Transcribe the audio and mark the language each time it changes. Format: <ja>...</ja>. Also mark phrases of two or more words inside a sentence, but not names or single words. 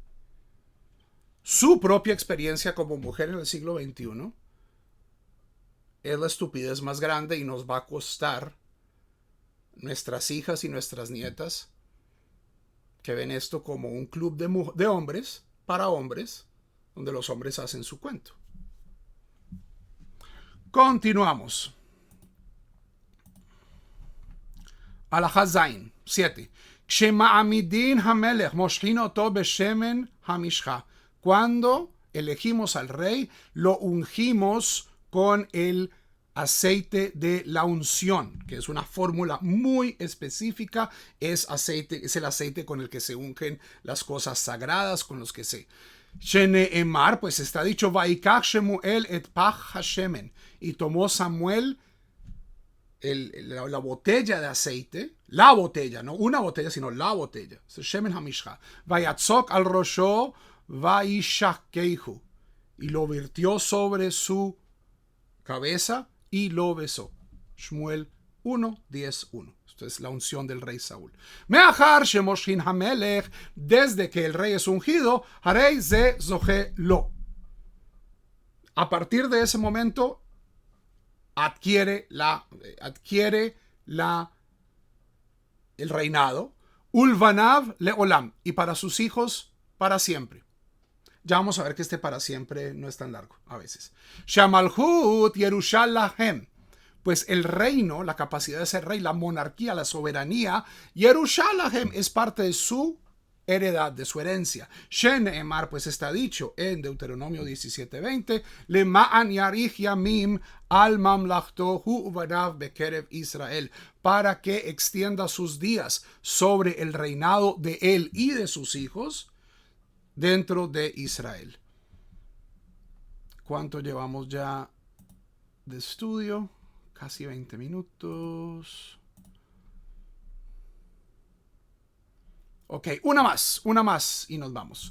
<es>su propia experiencia como mujer en el siglo XXI, es la estupidez más grande y nos va a costar nuestras hijas y nuestras nietas que ven esto como un club de hombres para hombres, donde los hombres hacen su cuento. Continuamos.</es> <he>הלכה זין, 7. כשמעמידין המלך מושכין אותו בשמן המשחה.</he> <es>Cuando elegimos al rey, lo ungimos con el aceite de la unción, que es una fórmula muy específica, es el aceite con el que se ungen las cosas sagradas, con los que se Sheneemar, pues está dicho,</es> <he>ויקח שמואל את פך השמן,</he> <es>y tomó Samuel la botella de aceite, la botella, no una botella, sino la botella,</es> <he>שמן המשחה ויצק על ראשו וישקהו,</he> <es>y lo virtió sobre su cabeza y lo besó. Shmuel 1, 10, 1. Esto es la unción del rey Saúl.</es> <he>מאחר שמושחין המלך,</he> <es>desde que el rey es ungido,</es> <he>הרי זה זוכה לו.</he> <es>A partir de ese momento, adquiere el reinado,</es> <he>ולבניו לעולם,</he> <es>y para sus hijos para siempre. Ya vamos a ver que este para siempre no es tan largo a veces.</es> <he>שמלכות ירושלים,</he> <es>pues el reino, la capacidad de ser rey, la monarquía, la soberanía, Yerushalayim es parte de su heredad, de su herencia. Sheneemar, pues está dicho en Deuteronomio 17:20,</es> <he>למען יאריך ימים על ממלכתו הוא ובניו בקרב ישראל,</he> <es>para que extienda sus días sobre el reinado de él y de sus hijos dentro de Israel. ¿Cuánto llevamos ya de estudio? Casi 20 minutos. Ok, una más y nos vamos.</es>